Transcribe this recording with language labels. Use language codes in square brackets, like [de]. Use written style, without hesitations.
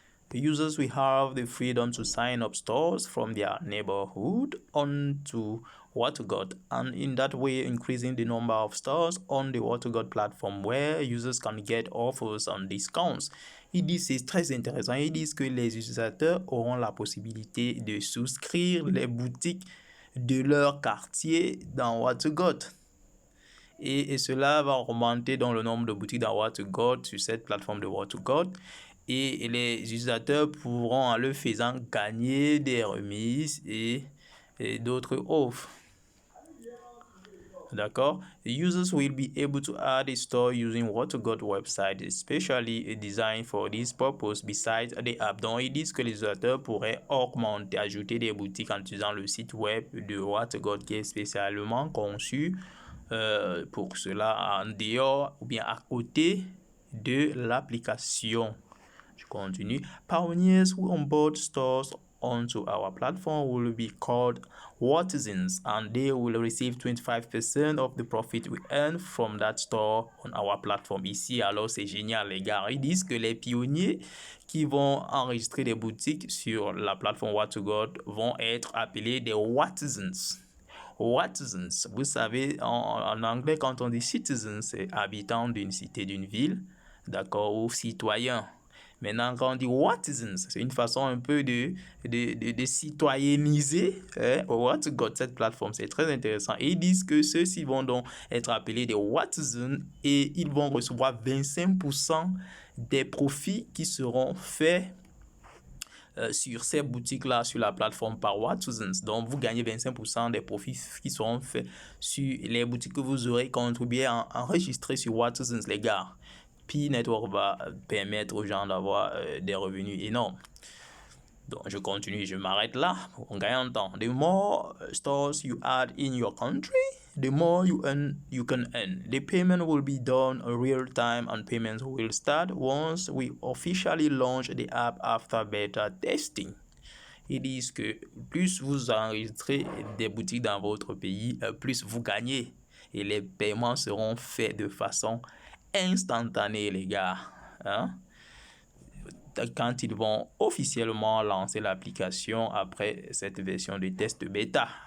[en] The users will have the freedom to sign up stores from their neighborhood onto WaterGuard, and in that way increasing the number of stores on the WaterGuard platform where users can get offers and discounts. [fr] Ils disent, c'est très intéressant, ils disent que les utilisateurs auront la possibilité de souscrire les boutiques de leur quartier dans WaterGuard. Et cela va augmenter dans le nombre de boutiques dans WaterGuard sur cette plateforme de WaterGuard. Et les utilisateurs pourront en le faisant gagner des remises et d'autres offres. D'accord? [en] Users will be able to add a store using WaterGuard website, especially designed for this purpose besides the app. [fr] Donc, ils disent que les utilisateurs pourraient ajouter des boutiques en utilisant le site web de WaterGuard qui est spécialement conçu pour cela en dehors ou bien à côté de l'application. Je continue. [en] Pioneers who onboard stores onto our platform will be called Waterzens and they will receive 25% of the profit we earn from that store on our platform. [fr] Ici, alors, c'est génial, les gars. Ils disent que les pionniers qui vont enregistrer des boutiques sur la plateforme WaterGuard vont être appelés des Waterzens. Waterzens, vous savez, en anglais, quand on dit citizens, c'est habitants d'une cité, d'une ville, d'accord, ou citoyens. Maintenant, quand on dit Waterzens, c'est une façon un peu de citoyenniser WaterGuard, cette plateforme. C'est très intéressant. Et ils disent que ceux-ci vont donc être appelés des Waterzens et ils vont recevoir 25% des profits qui seront faits sur ces boutiques-là, sur la plateforme par Waterzens. Donc, vous gagnez 25% des profits qui seront faits sur les boutiques que vous aurez contribué à enregistrer sur Waterzens, les gars. Pi Network va permettre aux gens d'avoir des revenus énormes. Donc, je continue, je m'arrête là. On gagne en temps. [en] The more stores you add in your country, the more you can earn. The payment will be done real time and payments will start once we officially launch the app after beta testing. [fr] Ils disent que plus vous enregistrez des boutiques dans votre pays, plus vous gagnez. Et les paiements seront faits de façon instantanée, les gars. Hein? Quand ils vont officiellement lancer l'application après cette version de test bêta.